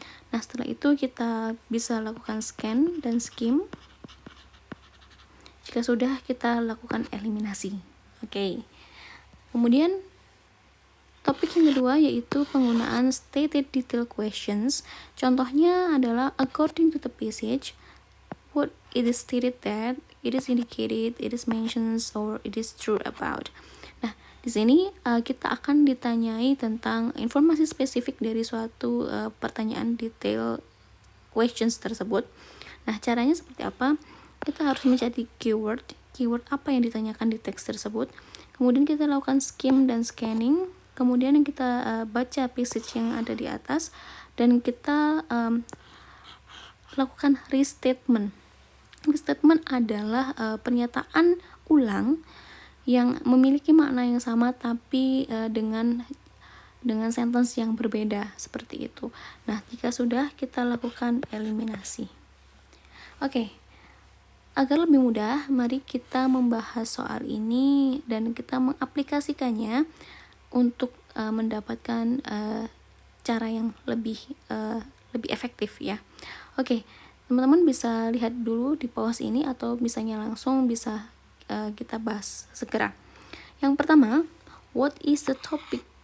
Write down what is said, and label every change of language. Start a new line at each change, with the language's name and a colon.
Indonesian: Nah, setelah itu kita bisa lakukan scan dan skim. Jika sudah, kita lakukan eliminasi. Oke. Kemudian topik yang kedua yaitu penggunaan stated detail questions. Contohnya adalah
English: according to the passage, what it is stated that, it is indicated, it is mentioned, or it is true about.
Indonesian: Nah, di sini kita akan ditanyai tentang informasi spesifik dari suatu pertanyaan detail questions tersebut. Nah, caranya seperti apa? Kita harus mencari keyword apa yang ditanyakan di teks tersebut. Kemudian kita lakukan skim dan scanning. Kemudian kita baca passage yang ada di atas dan kita lakukan restatement. Restatement adalah pernyataan ulang yang memiliki makna yang sama tapi dengan sentence yang berbeda, seperti itu. Nah, jika sudah, kita lakukan eliminasi. Oke. Agar lebih mudah, mari kita membahas soal ini dan kita mengaplikasikannya untuk mendapatkan cara yang lebih efektif ya. Oke, teman-teman bisa lihat dulu di pause ini atau misalnya langsung bisa kita bahas segera. Yang pertama,
English: what is the topic?